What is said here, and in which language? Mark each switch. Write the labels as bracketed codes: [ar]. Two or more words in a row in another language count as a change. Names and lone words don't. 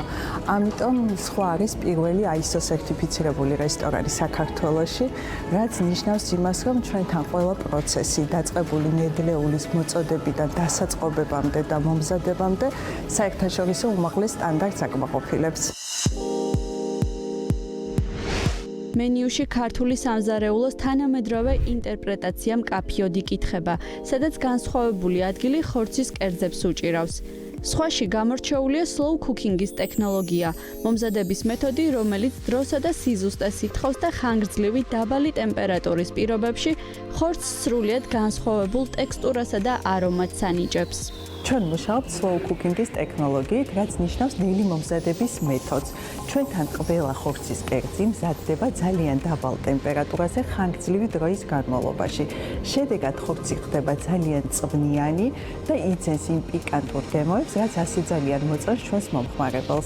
[ka] ამიტომ სხვა არის პირველი ISO სერტიფიცირებული რესტორანი საქართველოში, რაც ნიშნავს იმას, რომ ჩვენთან ყველა პროცესი დაწყებული ნედლეულის მოწოდებიდან დასაწყობებამდე და მომზადებამდე საერთაშორისო უმაღლეს სტანდარტს აკმაყოფილებს. მენიუში ქართული სამზარეულოს თანამედროვე ინტერპრეტაცია მკაფიოდ იკითხება, სადაც განსხვავებული ადგილი ხორცის კერძებს უჭირავს. სხვაში გამორჩეულია [en] slow cooking- [ka] ის ტექნოლოგია, მომზადების მეთოდი, რომელიც დროსა და სიზუსტეს ითხოვს და ხანგრძლივი დაბალი ტემპერატურის პირობებში ხორცს სრულიად განსხვავებულ ტექსტურასა და არომატს ანიჭებს. ჩვენ მუშაობთ [en] slow cooking- [ka] ის ტექნოლოგიით, რაც ნიშნავს ნელი მომზადების მეთოდს. ჩვენთან ყველა ხორცის კერძი მზადდება ძალიან დაბალ ტემპერატურაზე ხანგრძლივი დროის განმავლობაში. შედეგად ხორცი ხდება ძალიან წვნიანი და იძენს იმ პიკანტურ გემოებს, რაც ასე ძალიან მოწონს ჩვენს მომხმარებელს.